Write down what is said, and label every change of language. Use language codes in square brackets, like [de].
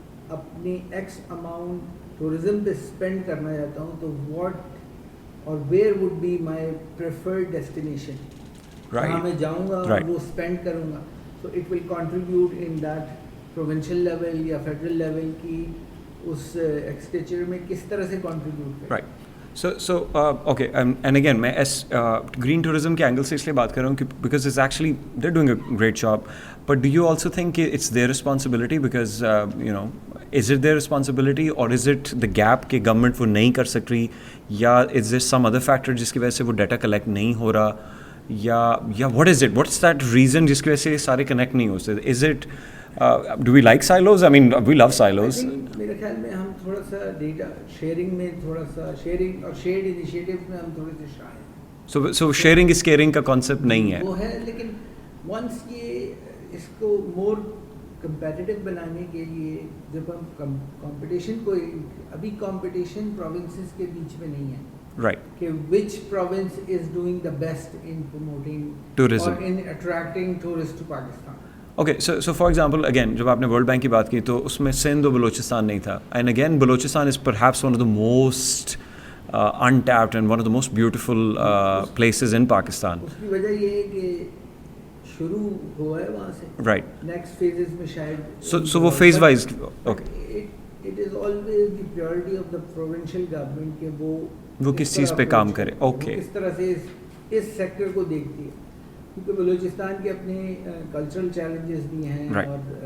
[ur] اپنی x amount tourism پہ spend کرنا چاہتا ہوں تو [en] what اور where would be my preferred destination, [ur] جہاں میں جاؤں گا اور وہ اسپینڈ کروں گا, تو [en] it will contribute in that provincial level [ur] یا فیڈرل لیول کی اس ایکسپینڈیچر میں کس طرح سے کنٹریبیوٹ کریں. [en] So okay, and again [ur] میں green tourism کے اینگل سے اس لیے بات کر رہا ہوں کہ [en] because it's actually they're doing a great job, but do you also think it's their responsibility because is it their responsibility or is it the gap [ur] کہ گورنمنٹ وہ نہیں کر سک رہی, [en] یا is there some other factor [ur] جس کی وجہ سے وہ ڈیٹا کلیکٹ نہیں ہو رہا, [en] یا what is it, what's that reason [ur] جس کی وجہ سے یہ سارے کنیکٹ نہیں ہو سکتے. [en] Is it do we like silos? I mean we love silos. [ur] میرے خیال میں ہم تھوڑا سا ڈیٹا شیئرنگ میں تھوڑا سا شیئرنگ اور شیئرڈ انیشیٹیوز میں ہم تھوڑے سے شائع ہیں. [en] So sharing is caring [ur] کا کانسیپٹ نہیں ہے وہ ہے, لیکن ونس یہ اس کو مور کمپیٹیٹیو بنانے کے لیے جب ہم کمپٹیشن کو, ابھی کمپٹیشن پروونسز کے بیچ میں نہیں ہے, [en] right, کہ which province is doing the best in promoting tourism or in attracting tourists to Pakistan. Okay, so for example, again [ur] جب آپ نے ورلڈ بینک کی بات کی تو اس میں سندھ و بلوچستان نہیں تھا, [en] and again Balochistan is perhaps one of the most untapped and one of the most beautiful places in Pakistan. [ur] اس کی وجہ یہ ہے کہ شروع ہوا ہے وہاں سے, [en] right, [ur] نیکسٹ فیزز میں شاید [en] so وہ phase wise, okay, it is always the priority of the provincial government [ur] کہ وہ کس چیز پہ کام کرے. [en] Okay, [ur] کس طرح سے اس سیکٹر کو دیکھتی ہے, کیونکہ بلوچستان کے اپنے کلچرل چیلنجز بھی ہیں, اور